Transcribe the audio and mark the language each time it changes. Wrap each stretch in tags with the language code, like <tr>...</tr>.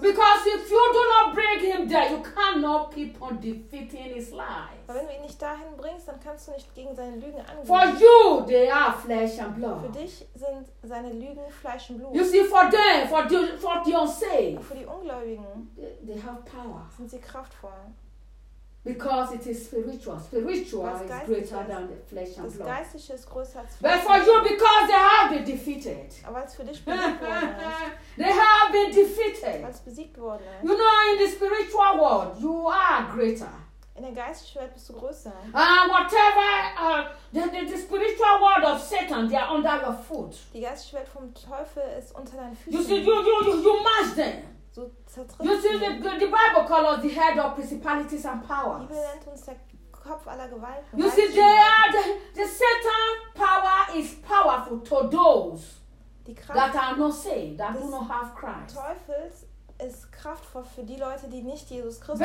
<en>Because if you do not bring him there, you cannot keep on defeating his lies.</en> <de>Aber wenn du ihn nicht dahin bringst, dann kannst du nicht gegen seine Lügen angehen.</de> <en>For you, they are flesh and blood.</en> <de>Für dich sind seine Lügen Fleisch und Blut.</de> <en>You see, for them, for the unsaved.</en> <de>Aber für die Ungläubigen.</de> <en>They have power.</en> <de>Sind sie kraftvoll.</de> <en>Because it is spiritual. Spiritual is greater than the flesh and blood.</en> <de>Das Geistliche ist größer als Fleisch.</de> <en>But for you, because they have been defeated.</en> <de>Aber als für dich besiegt worden ist.</de> <en>They have been defeated.</en> <de>Als besiegt worden ist.</de> <en>You know, in the spiritual world, you are greater.</en> <de>In der geistlichen Welt bist du größer.</de> <en>Whatever the spiritual world of Satan, they are under your foot.</en> <de>Die geistliche Welt vom Teufel ist unter deinen Füßen.</de> <en>You see, you match them. So you see, the Bible calls us the head of principalities and powers.</en> <de>Die Bibel nennt uns der Kopf aller Gewalten.</de> <en>You see, they are the Satan power is powerful to those that are not saved, that do not have Christ.</en> <de>Teufels ist kraftvoll für die Leute, die nicht Jesus Christus</de>